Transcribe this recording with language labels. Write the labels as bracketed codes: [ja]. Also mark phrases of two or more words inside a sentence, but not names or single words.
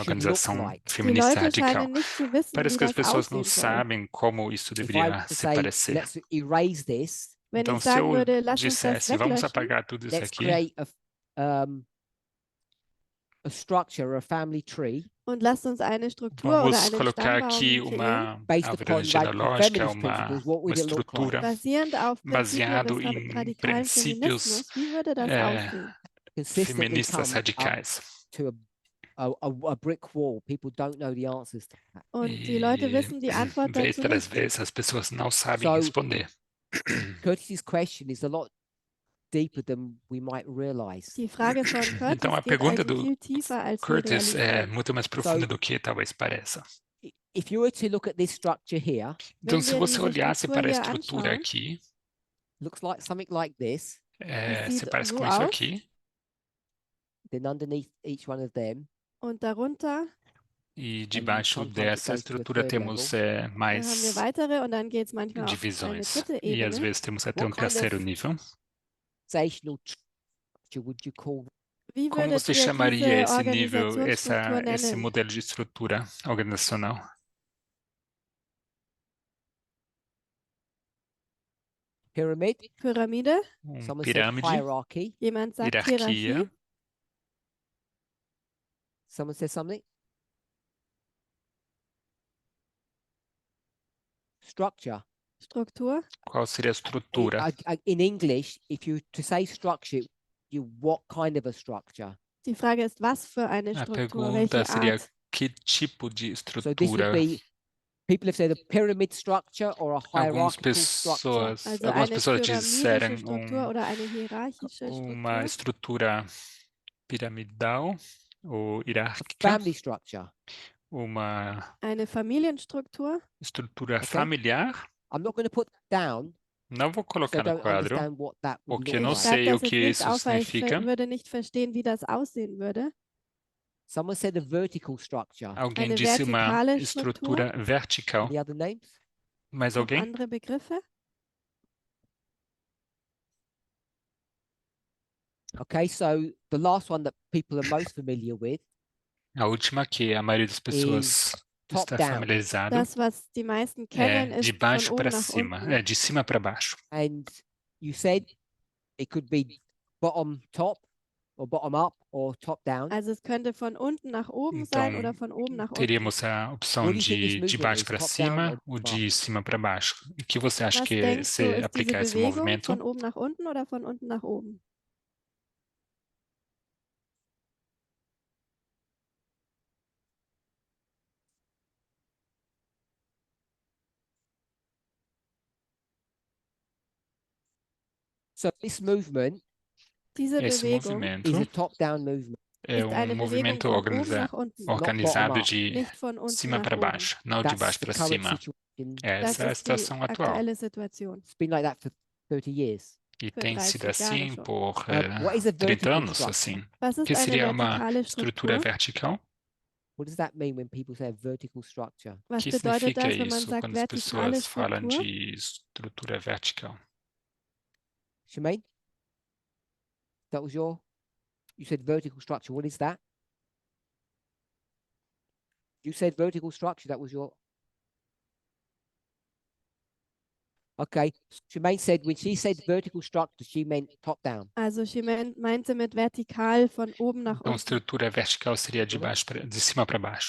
[en] should look [pt] organização [en] like. [de] Die [pt] feminista [de] Leute [pt] radical. [de] scheinen nicht zu wissen, [pt] Parece [de] wie [pt] que as [de] das [pt] pessoas não [de] aussehen soll. [pt] sabem como isso [en] If I [pt] deveria [en] were to [pt] se [en] say, [pt] parecer. [en] let's erase this, [de] Wenn [pt] Então, [de] ich [pt] se [de] sagen [pt] eu [de] würde, lass uns das [pt] dissesse, vamos [de] weglöschen [pt] apagar tudo isso [en] let's [pt] aqui [en] create a structure, a family tree [de] und lasst uns eine Struktur oder [pt] vamos [de] einen [pt] colocar [de] Stammbaum [pt] aqui [de] kreieren, [pt] uma [en] based [pt] árvore [en] upon radical [pt] genealógica, [en] feminist principles, what [pt] uma [en] would it look like? [pt] estrutura [de] basierend auf Prinzipien [pt] baseado [de] des [pt] em [de] radikalen [pt] princípios [de] Feminismus. Wie würde das aussehen? [en] Consistently [pt] feministas [en] come up [pt] radicais. [en] to a brick wall. People don't know the answers to that. [de] Und die Leute [pt] E [de] wissen die Antwort dazu [pt] muitas [de] nicht. [pt] vezes as pessoas não sabem [en] So, [pt] responder. [en] Curtis's question is a lot deeper than we might realize. [de] Die Frage von Curtis [pt] Então, a [de] geht [pt] pergunta [de] also [pt] do [de] viel tiefer, als wir [pt] Curtis é [de] realisieren. [pt] muito mais profunda do que talvez pareça. [en] If you were to look at this structure here, [pt] Então, [de] Wenn [pt] se [de] wir [pt] você [de] diese [pt] olhasse [de] Struktur [pt] para a [de] hier [pt] estrutura [de] anschauen, [pt] aqui, [en] looks like something like this. [de] sieht [pt] se parece [de] so [pt] com isso [de] aus. [pt] aqui, [en] Then underneath each one of them, [de] Und darunter [pt] e [en] and [pt] debaixo [en] sometimes it [pt] dessa [en] goes to a [pt] estrutura [en] third [pt] temos [en] level. [de] haben wir [pt] mais [de] weitere und dann geht es manchmal auf eine [pt] divisões. [de] dritte [pt] E às [de] Ebene. [pt] vezes temos até [en] What kind [pt] terceiro [en] of [pt] nível. [en] organizational structure would you call that? [de] Wie [pt] Como [de] würdet [pt] você [de] ihr [pt] chamaria [de] diese [pt] esse nível, [de] Organisationsstruktur [pt] esse [de] nennen? [pt] modelo de estrutura organizacional? [en] Pyramid? [de] Pyramide? [en] Someone said [pt] Pirâmide, [en] hierarchy. [de] Jemand sagt [pt] hierarquia, [de] Hierarchie. [en] Someone said something? Structure. [de] Struktur. [pt] qual seria a estrutura? [en] In English, if you to say structure, what kind of a structure? [de] Die Frage ist, was für eine [pt] A [de] Struktur, [pt] pergunta [de] welche [pt] seria [de] Art? [pt] que tipo de [en] So this would [pt] estrutura? [en] be, people have said a pyramid structure or a [pt] Algumas [en] hierarchical structure. [pt] pessoas, [de] Also [pt] algumas [de] eine [pt] pessoas [de] pyramidische [pt] disseram [de] Struktur oder eine hierarchische [pt] uma [de] Struktur. [pt] estrutura piramidal ou hierárquica, [en] Family structure. [pt] uma [de] Eine Familienstruktur. [pt] estrutura [en] Okay. [pt] familiar. [en] I'm not going to put that down [pt] Não vou [en] because I [pt] colocar no [en] don't [pt] quadro, [en] understand what that would [pt] porque [en] look [pt] não [de] Ich [en] like. [de] schreibe [pt] sei o [de] das jetzt [pt] que [de] nicht [pt] isso [de] auf, weil ich [pt] significa, [de] würde nicht verstehen, wie das aussehen würde. [en] Someone said a vertical structure. [pt] Alguém [de] Eine [pt] disse uma [de] vertikale [pt] estrutura vertical. [en] Any other names? [pt] Mais [de] Noch [pt] alguém? [de] andere Begriffe? [en] Okay, so the last one that people are most familiar with, [pt] A última que a maioria das pessoas está [en] top-down. [pt] familiarizado [de] Das, was die meisten kennen, [pt] é de [de] ist von [pt] baixo [de] oben [pt] para [de] nach [pt] cima, [de] unten. [pt] é de cima para baixo. [en] And you said it could be bottom top or bottom up or top down. [de] Also es könnte von unten nach oben sein oder von oben nach unten. [pt] Teríamos a opção [en] What do you think this [pt] de [en] movement [pt] baixo [en] is? [pt] para [en] Top down [pt] cima [en] or [pt] ou [en] bottom [pt] de cima para baixo. O que você acha [de] Was [pt] que [de] denkst du, [pt] se [de] ist diese [pt] aplicar esse [de] Bewegung [pt] movimento? [de] von oben nach unten oder von unten nach oben? [en] So this movement [de] Diese [pt] Esse [de] Bewegung [pt] movimento [en] is a top-down movement, [pt] é [de] ist eine Bewegung [pt] movimento [de] von oben nach unten, [pt] organizado [en] bottom up. [pt] de [de] nicht von unten [pt] cima [de] nach [pt] para [de] oben. [pt] baixo, não de [en] That's [pt] baixo [en] the [pt] para [en] current [pt] cima. [en] situation. [de] Das [pt] Essa é a [de] ist die [pt] situação atual. [de] aktuelle Situation. [en] It's been like that for 30 years. [pt] E [de] Für [pt] tem 30 sido [de] Jahre [pt] assim [de] schon. [pt] por [en] What is a [pt] 30 [en] vertical [pt] anos, [en] structure? [pt] assim. [de] Was [pt] O [de] ist [pt] que [de] eine [pt] seria uma [de] vertikale [pt] estrutura [de] Struktur? [pt] vertical? [en] What does that mean when people say a vertical structure? [pt] O [de] Was [pt] que [de] bedeutet [pt] significa [de] das, wenn man [pt] isso [de] sagt [pt] quando as [de] vertikale [pt] pessoas falam [de] Struktur? [pt] de estrutura vertical? [en] Shemaine? That was you said vertical structure. What is that? You said vertical structure. That was your. Okay. Shemaine said when she said vertical structure, she meant top down. [de] Also sie meinte mit vertikal von oben nach [pt] Então, [de] unten. [pt] estrutura vertical seria de cima para baixo.